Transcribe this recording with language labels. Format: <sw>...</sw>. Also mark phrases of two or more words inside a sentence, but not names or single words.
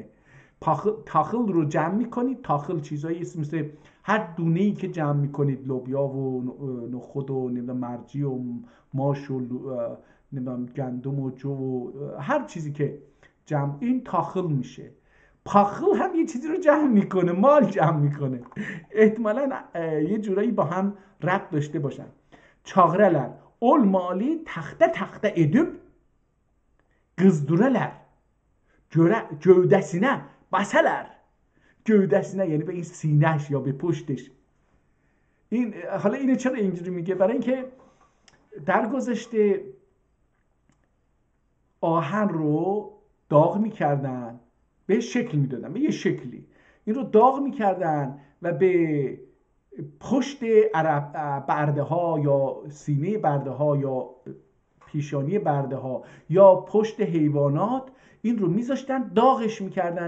<fa>تاخل رو جمع میکنید، تاخل چیزایی مثل هر دونه‌ای که جمع میکنید، لوبیا و نخود و نمیدونم مرجی و ماش و نمیدونم گندم و جو و هر چیزی که جمع، این تاخل میشه. پاخل هم یه چیزی رو جمع میکنه، مال جمع میکنه، احتمالا یه جورایی با هم ربط داشته باشن.</fa> <az>Çağıralar olmalı taxta edip qızduralar. Gövdəsinə basalar.</az> <fa>Gövdəsinə یعنی به این سینه‌اش یا به پشتش. این حالا اینو چرا اینجوری میگه؟ برای اینکه در گذشته آهن رو داغ میکردن، به شکل میدادن، به یه شکلی این رو داغ میکردن و به پشت برده ها یا سینه برده ها یا پیشانی برده ها یا پشت حیوانات این رو میذاشتن، داغش میکردن.</fa>